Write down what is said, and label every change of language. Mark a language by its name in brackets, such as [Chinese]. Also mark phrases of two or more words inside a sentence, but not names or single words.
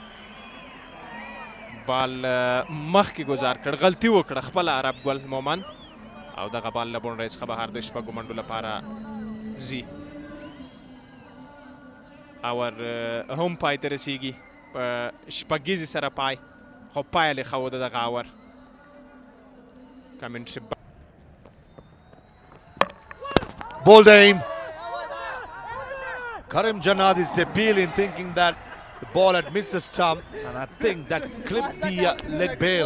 [Pashto] بال مخکې گزار کړ غلطي وکړه خپله عرب ګل مومن او دغه بال له باونډرۍ څخه بهر د شپږو منډو لپاره ځي اور هم پای ته رسیږي په شپږیزې سره پای خو پایله یې ښه و د دغه اور کمنټري [English] Bold aim. Karim Janad is appealing, thinking that the ball admits a stump, and I think that clipped the leg bail.